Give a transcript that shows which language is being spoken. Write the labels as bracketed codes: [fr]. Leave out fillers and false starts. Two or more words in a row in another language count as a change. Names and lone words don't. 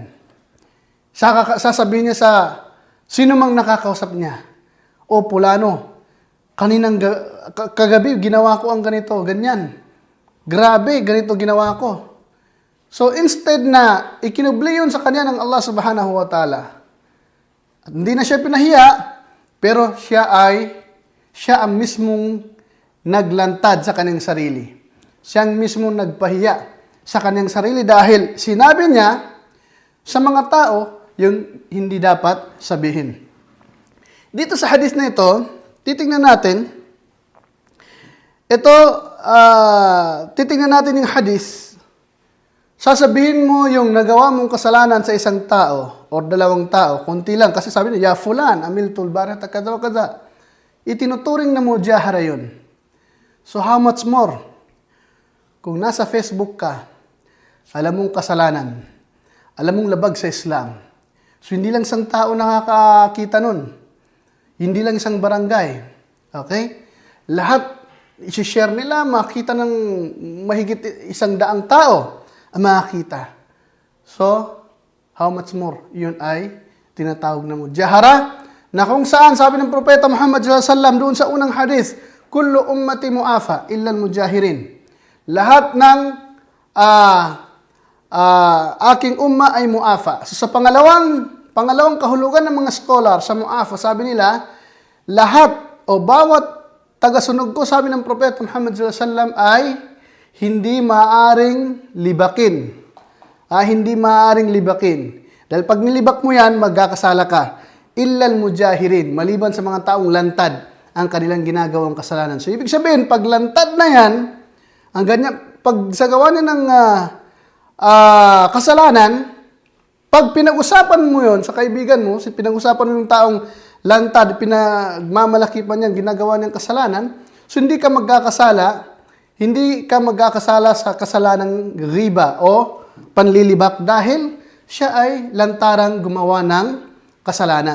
[tl] Sasabihin niya sa sino mang nakakausap niya. O pulano, kaninang kagabi ginawa ko ang ganito, ganyan. Grabe, ganito ginawa ko. [en] So instead [tl] na ikinubli yun sa kanya ng Allah [ar] سبحانه وتعالى, [tl] hindi na siya pinahiya, pero siya ang mismong naglantad sa kanyang sarili. Siya ang mismong nagpahiya sa kanyang sarili dahil sinabi niya sa mga tao yung hindi dapat sabihin. Dito sa hadith na ito, titingnan natin, titingnan natin yung hadith. Sasabihin mo yung nagawa mong kasalanan sa isang tao o dalawang tao, konti lang, kasi sabi niya, [ar] يا فلان عملت البارحة كذا وكذا. [tl] Itinuturing na mujahara yun. [en] So how much more? [tl] Kung nasa Facebook ka, alam mong kasalanan, alam mong labag sa Islam. So hindi lang isang tao nakakakita nun. Hindi lang isang barangay. Okay? Lahat, isi-share nila, makita ng mahigit 100 tao ang makakita. [en] So, how much more? [tl] Yun ay tinatawag na mujahara, na kung saan, sabi ng Propeta Muhammad [ar] صلى الله عليه وسلم [tl] doon sa unang hadith, [ar] كل أمتي معافى إلا المجاهرين. [tl] Lahat ng aking umma ay mu'afa. So, sa pangalawang kahulugan ng mga scholar sa mu'afa, sabi nila, lahat o bawat tagasunog ko, sabi ng Propeta Muhammad [ar] صلى الله عليه وسلم, [tl] ay hindi maaring libakin. Hindi maaring libakin. Dahil pag nilibak mo yan, magkakasala ka. [ar] إلا المجاهرين, [tl] maliban sa mga taong lantad ang kanilang ginagawang kasalanan. So, ibig sabihin, pag lantad na yan, ang ganyan, pag sagawa niya ng kasalanan, pag pinag-usapan mo yon sa kaibigan mo, pinag-usapan mo yung taong lantad, pinagmamalaki pa niyan, ginagawa niyang kasalanan, so hindi ka magkakasala sa kasalanang riba o panlilibak dahil siya ay lantarang gumawa ng kasalanan.